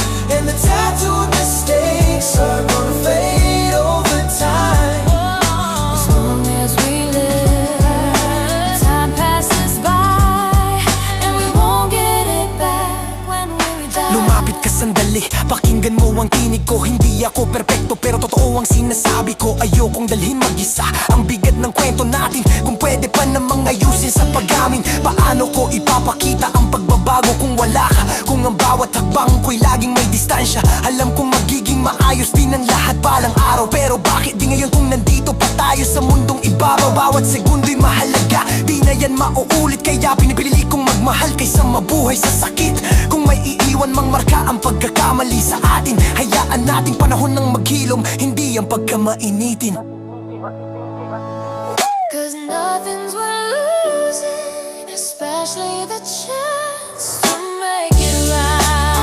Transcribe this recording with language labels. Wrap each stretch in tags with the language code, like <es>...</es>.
<en>And the tattooed mistakes are gonna fade over time. As long as we live, time passes by, and we won't get it back when we die.</en> <tl>Lumapit ka sandali, pakinggan mo ang tinig ko. Hindi ako perpekto pero totoo ang sinasabi ko. Ayokong dalhin mag-isa ang bigat ng kwento natin, kung pwede pa namang ayusin sa pag-amin. Paano ko ipapakita ang pagbabago kung wala ka? Kung ang bawat hakbang ko'y laging may distansya. Alam kong magiging maayos din ang lahat balang araw, pero bakit di ngayon kung nandito pa tayo sa mundong ibabaw? Bawat segundo'y mahalaga, di na yan mauulit, kaya pinipili kong magmahal kaysa mabuhay sa sakit. Kung may iiwan mang marka ang pagkakamali sa atin, hayaan nating panahon ng maghilom, hindi ang pagkamainitin.</tl> <en>Cause nothing's worth losing, especially the chance to make it right.</en>